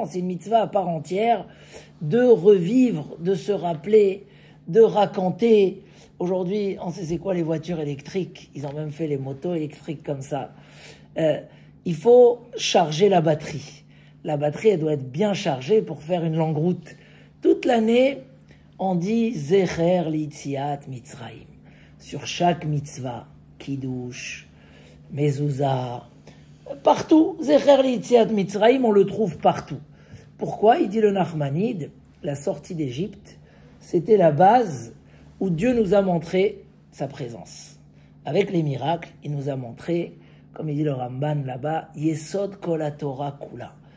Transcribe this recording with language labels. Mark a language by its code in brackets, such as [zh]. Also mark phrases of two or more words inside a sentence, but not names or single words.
[fr] C'est une mitzvah à part entière de revivre, de se rappeler, de raconter. Aujourd'hui, on sait c'est quoi les voitures électriques. Ils ont même fait les motos électriques comme ça. Il faut charger la batterie. La batterie, elle doit être bien chargée pour faire une longue route. Toute l'année, on dit [he] זכר ליציאת מצרים. [fr] Sur chaque mitzvah, Kiddush, Mezouza, partout, [he] זכר ליציאת מצרים, [fr] on le trouve partout. Pourquoi? Il dit le Nachmanide, la sortie d'Égypte, c'était la base où Dieu nous a montré sa présence. Avec les miracles, il nous a montré, comme il dit le Ramban là-bas, [he] יסוד כל תורה כולה.